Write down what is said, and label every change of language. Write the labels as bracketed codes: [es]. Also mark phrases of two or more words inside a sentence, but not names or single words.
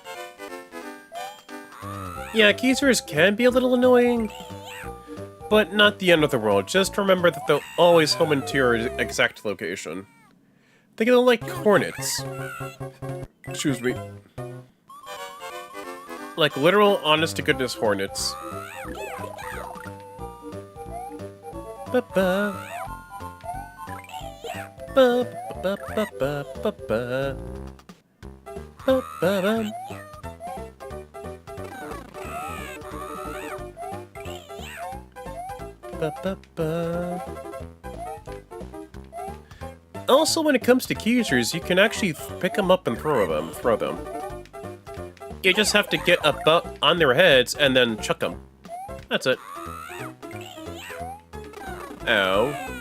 [en] Yeah, geysers can be a little annoying, but not the end of the world. Just remember that they'll always home into your exact location. Think of them like hornets. Excuse me. Like literal, honest-to-goodness hornets. Ba-ba. Ba-ba-ba-ba-ba-ba. Ba-ba-bum. Ba-ba-ba. Also, when it comes to geysers, you can actually pick them up and throw them. You just have to get up on their heads and then chuck them. That's it. Ow.